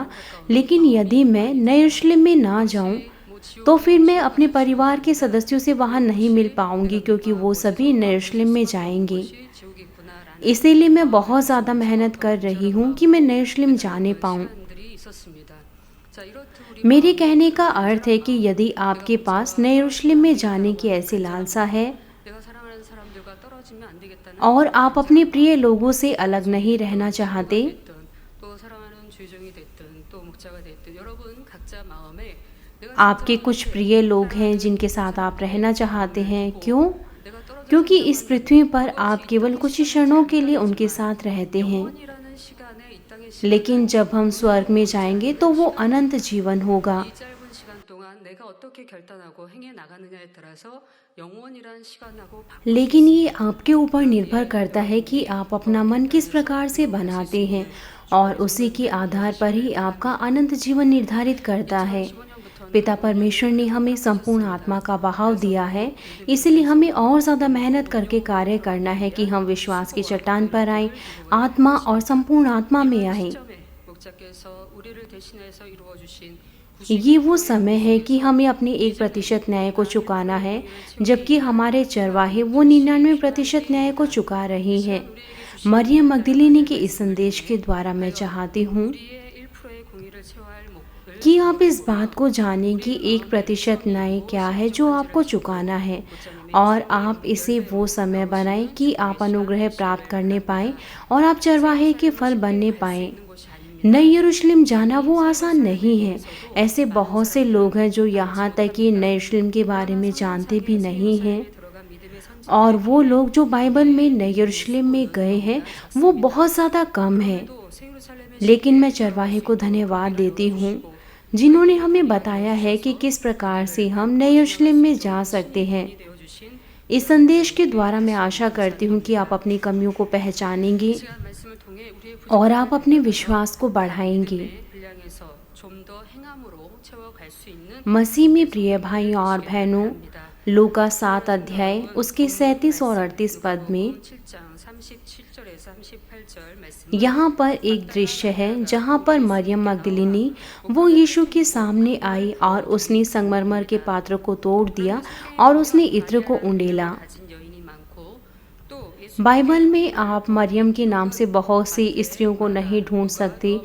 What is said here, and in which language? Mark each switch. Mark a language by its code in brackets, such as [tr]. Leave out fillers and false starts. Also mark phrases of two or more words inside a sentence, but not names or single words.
[hi] लेकिन यदि मैं नए यरूशलेम में ना जाऊं तो फिर मैं अपने परिवार के सदस्यों से वहां नहीं मिल पाऊंगी, क्योंकि वो सभी नए यरूशलेम में जाएंगे। इसीलिए मैं बहुत ज़्यादा मेहनत कर रही हूँ कि मैं नए यरूशलेम जाने पाऊँ। मेरे कहने का अर्थ है कि यदि आपके पास नए यरूशलेम में जाने की ऐसी लालसा है [ko] 떨어지면 안 되겠다는 [hi] और आप [ko] 생각이 [hi] अपने [ko] 들어요. [hi] प्रिय लोगों से अलग नहीं रहना [ko] 교우가 [hi] चाहते। [ko] 됐든 또 사랑하는 주의종이 됐든 또 목자가 됐든 여러분 각자 마음에 내가 진짜 [hi] आपके कुछ [ko] 이제 [hi] प्रिय लोग हैं [ko] 사랑하는 [hi] जिनके [ko] 그 [hi] साथ आप रहना [ko] 사람에게 [hi] चाहते [ko] 마음을 [hi] हैं। [ko] 두고 [hi] क्यों? [ko] 내가 떨어져 [hi] क्योंकि [ko] 산다고 [hi] इस पृथ्वी [ko] 한다면 [hi] पर [ko] 그것이 [hi] आप [ko] 이 [hi] केवल [ko] 땅의 [hi] कुछ ही [ko] 시간은 [hi] क्षणों के लिए उनके [ko] 잠깐이지만 [hi] साथ रहते हैं, [ko] 영원이라는 시간에 이 땅의 [hi] लेकिन [ko] 시간은 [hi] जब हम [ko] 우리가 [hi] स्वर्ग में [ko] 보이지 [hi] जाएंगे [ko] 않는 [hi] तो वो [ko] 시간이에요. [hi] अनंत जीवन होगा। [ko] 이 짧은 시간 동안 내가 어떻게 결단하고 행해 나가느냐에 따라서 영원이란 시간하고 바꿀 수 [hi] लेकिन ये [ko] 있습니다. [hi] आपके ऊपर निर्भर [ko] 그러기에 [hi] करता है कि [ko] 여러분이 [hi] आप अपना मन [ko] 어떻게 [hi] किस [ko] 하면서 [hi] प्रकार से [ko] 이루어가실 수 [hi] बनाते हैं, [ko] 있는 [hi] और [ko] 주님의 [hi] उसी के [ko] 성도님들이 [hi] आधार पर ही [ko] 되시기를 [hi] आपका [ko] 바랍니다. [hi] अनंत जीवन निर्धारित करता है। [ko] 2015년부터는 [hi] पिता [ko] 영원히 [hi] परमेश्वर ने [ko] 우리를 [hi] हमें संपूर्ण [ko] 허락하셨습니다. [hi] आत्मा का बहाव [ko] 그래서 [hi] दिया [ko] 더 [hi] है, [ko] 믿음의 [hi] इसलिए हमें [ko] 반석으로 [hi] और ज़्यादा मेहनत [ko] 영원히 [hi] करके कार्य [ko] 영원으로 [hi] करना [ko] 가기 [hi] है कि [ko] 위한 [hi] हम विश्वास की [ko] 수고와 [hi] चट्टान पर आएं, [ko] 노력을 이루어야 하는 [hi] आत्मा और [ko] 것입니다. [hi] संपूर्ण आत्मा में [ko] 이번 [hi] आएं। [ko] 시점에 목자께서 우리를 대신해서 이루어 주신 [hi] ये वो [ko] 99%의 [hi] समय है कि [ko] 공로에서 [hi] हमें अपने [ko] 이제는 [hi] 1% न्याय को चुकाना है, [ko] 100%의 공로를 [hi] जबकि [ko] 채우기 [hi] हमारे [ko] 위한 [hi] चरवाहे [ko] 하나님이 [hi] वो [ko] 주신 [hi] 99% [ko] 귀한 [hi] न्याय को [ko] 때입니다. [hi] चुका [ko] 이 [hi] रही हैं। [ko] 시간 우리에게 주신 [hi] मरियम [ko] 귀한 [hi] मगदलिनी के [ko] 하나님의 [hi] इस [ko] 말씀을 [hi] संदेश के [ko] 통해 [hi] द्वारा मैं [ko] 과연 [hi] चाहती हूँ [ko] 우리의 1%의 공의를 채워야 할 목을 [hi] कि आप इस [ko] 생각해 [hi] बात [ko] 보며 [hi] को जानें कि [ko] 우리의 [hi] 1% [ko] 마음에 [hi] न्याय [ko] 성이 [hi] क्या [ko] 있고 [hi] है जो आपको [ko] 신중한지를 [hi] चुकाना [ko] 찾고 [hi] है, [ko] 목자님의 [hi] और [ko] 성령의 [hi] आप इसे वो [ko] 연례로 [hi] समय बनाएं [ko] 나오시는 [hi] कि आप [ko] 주의 시간 [hi] अनुग्रह प्राप्त [ko] 되시기를 [hi] करने पाएं [ko] 바랍니다. [hi] और आप चरवाहे [ko] 새로 [hi] के [ko] 살고 [hi] फल [ko] 쉽게 [hi] बनने [ko] 갈 수 [hi] पाएं। [ko] 있는 것이 [hi] नई [ko] 아닙니다. [hi] यरूशलेम जाना [ko] 이 [hi] वो [ko] 새로 [hi] आसान [ko] 삶에 [hi] नहीं है। [ko] 대해서도 [hi] ऐसे [ko] 많은 [hi] बहुत से लोग [ko] 사람들은 [hi] हैं जो [ko] 알지 [hi] यहाँ तक कि नए [ko] 못합니다. [hi] यरूशलेम के बारे [ko] 그러나 [hi] में [ko] 성경 [hi] जानते भी [ko] 상의 새 [hi] नहीं हैं, [ko] 예루살렘에 들어간 믿음의 [hi] और वो [ko] 선지자들에게 [hi] लोग जो बाइबल में नए [ko] 우리의 [hi] यरूशलेम में [ko] 수고는 [hi] गए हैं [ko] 너무나 [hi] वो [ko] 작습니다. [hi] बहुत ज़्यादा कम है। [ko] 그럼에도 새 예루살렘의 [hi] लेकिन मैं [ko] 시기에 들어갈 [hi] चरवाहे [ko] 수 [hi] को [ko] 있도록 [hi] धन्यवाद [ko] 우리가 [hi] देती हूँ [ko] 열어주시고 [hi] जिन्होंने [ko] 우리에게 [hi] हमें [ko] 다니게 [hi] बताया है कि [ko] 되어주셔서 [hi] किस प्रकार से [ko] 우리를 [hi] हम [ko] 갖고 [hi] नए [ko] 지나갈 [hi] यरूशलेम [ko] 수 [hi] में जा [ko] 있도록 [hi] सकते [ko] 친히 [hi] हैं। [ko] 본이 되어주신 [hi] इस [ko] 귀한 [hi] संदेश के [ko] 하나님께 [hi] द्वारा मैं [ko] 다시 [hi] आशा [ko] 한번 [hi] करती हूँ कि आप [ko] 감사드립니다. [hi] अपनी कमियों को [ko] 이 [hi] पहचानेंगे [ko] 시간 말씀을 통해 우리의 [hi] और [ko] 부족함을 [hi] आप अपने [ko] 발견하여 [hi] विश्वास को [ko] 각 [hi] बढ़ाएंगे। [ko] 믿음의 분량에서 좀 더 행함으로 채워갈 수 있는 [hi] मसीह में [ko] 우리 [hi] प्रिय [ko] 성도님들 [hi] भाइयों और [ko] 되시기를 [hi] बहनों, [ko] 바랍니다. [hi] लूका 7 [ko] 오늘 [hi] अध्याय [ko] 성경은 [hi] उसके [ko] 본문 [hi] 37 और [ko] 말씀 [hi] 38 पद में [ko] 누가복음 7장 37절에서 38절 말씀은 [hi] यहाँ पर एक दृश्य है जहाँ पर मरियम मगदलिनी वो यीशु के सामने आई और उसने संगमरमर के पात्र को तोड़ दिया और उसने इत्र को उंडेला। बाइबल में आप मरियम के नाम से बहुत सी स्त्रियों को नहीं ढूंढ सकते।